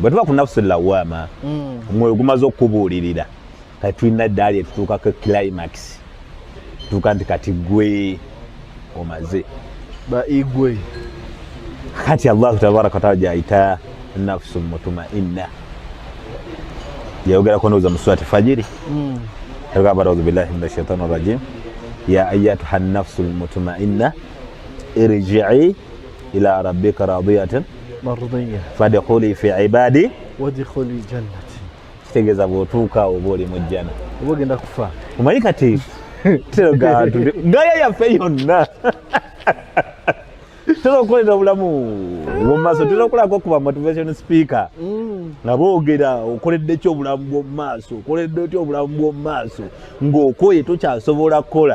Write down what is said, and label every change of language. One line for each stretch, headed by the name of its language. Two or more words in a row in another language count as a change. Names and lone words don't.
Ganda: Bwe tuba ku
Arabic: النفس اللوامة
Ganda: omwoyo gumaze okubuulirira kati tulina eddaali etutuukako climax tuuka nti kati gwe omaze ba igwe.
Arabic: kati الله تبارك وتعالى gyayita النفس المطمئنة
Ganda: yayogerako ndowooza mu surati fajiri agamba
Arabic: أعوذ بالله من الشيطان الرجيم يا أيتها النفس المطمئنة ارجعي إلى ربك راضية مرضية فادخلي في عبادي وادخلي جنتي.
Ganda: kitegeeza bw'otuuka oba oli mu jjana oba ogenda kufa. omanyi kati gaya yaffe yonna tera okukolera obulamu bwomumaaso, tera okulako okuba
English: motivation speaker
Ganda: nga boogera okoledde ki obulamu bwomumaaso, okoledde ki obulamu bwomumaaso ng'okoye tokyasobola kukola.